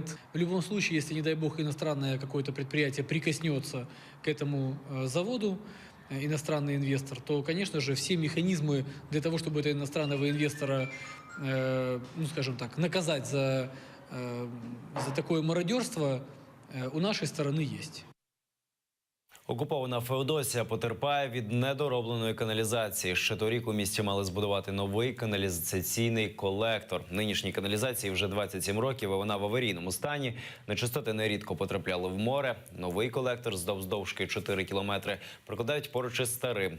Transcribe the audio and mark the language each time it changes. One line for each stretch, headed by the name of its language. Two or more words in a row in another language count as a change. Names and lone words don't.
Russian: В любом случае, если, не дай бог, иностранное какое-то предприятие прикоснется к этому заводу, иностранный инвестор, то, конечно же, все механизмы для того, чтобы этого иностранного инвестора, ну, скажем так, наказать за такое мародерство, у нашей стороны есть.
Ukrainian: Окупована Феодосія потерпає від недоробленої каналізації. Ще торік у місті мали збудувати новий каналізаційний колектор. Нинішній каналізації вже 27 років, і вона в аварійному стані. Нечистоти нерідко потрапляли в море. Новий колектор довжки 4 кілометри прокладають поруч із старим.